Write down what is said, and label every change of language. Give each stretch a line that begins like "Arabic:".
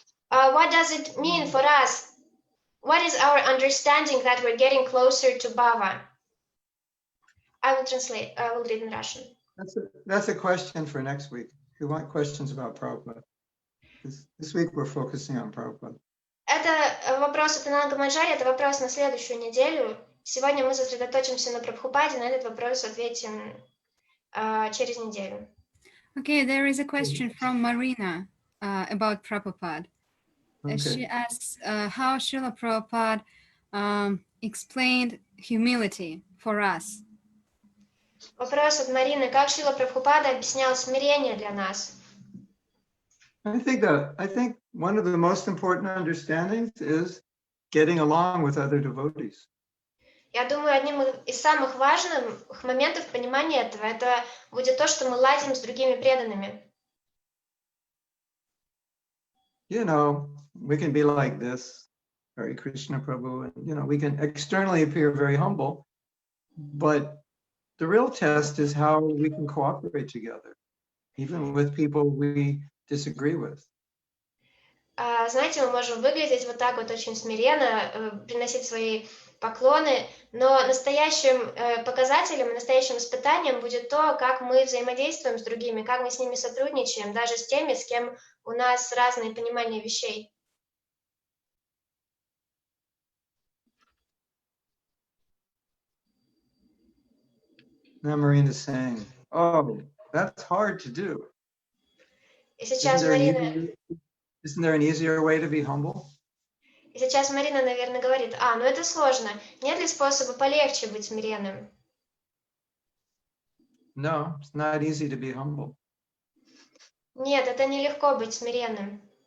English: What does it mean for us? What is our understanding that we're getting closer to bhava? I will translate. I will read in Russian. That's a question for next week. If you want questions about Prabhupada. This week we're focusing on Prabhupada.
Russian: Это вопрос от Ананга Маджари, это вопрос на следующую неделю. Сегодня мы сосредоточимся на Прабхупаде, на этот вопрос ответим через неделю.
English: Okay, there is a question from Marina about Prabhupada. Okay. She asks how Srila Prabhupada explained humility for us.
Russian: Вопрос от Марины. Как Шрила Прабхупада объяснял смирение для нас?
English: I think one of the most important understandings is getting along with other devotees.
Russian: Я думаю, одним из самых важных моментов понимания этого, это будет то, что мы ладим с другими преданными.
English: You know, we can be like this, Hare Krishna Prabhu, and you know, we can externally appear very humble, but the real test is how we can cooperate together, even with people we disagree with.
Russian: Знаете, мы можем выглядеть вот так вот очень смиренно, приносить свои поклоны, но настоящим показателем, настоящим испытанием будет то, как мы взаимодействуем с другими, как мы с ними сотрудничаем, даже с теми, с кем у нас разные понимания вещей.
English: Now Marina's saying, oh, that's hard to do.
Russian: И сейчас Марина...
English: Isn't there an easier way to be humble?
Russian: И сейчас Марина, наверное, говорит, ну это сложно. Нет ли способа полегче быть смиренным?
English: No, it's not easy to be humble.
Russian: Нет, это нелегко быть смиренным.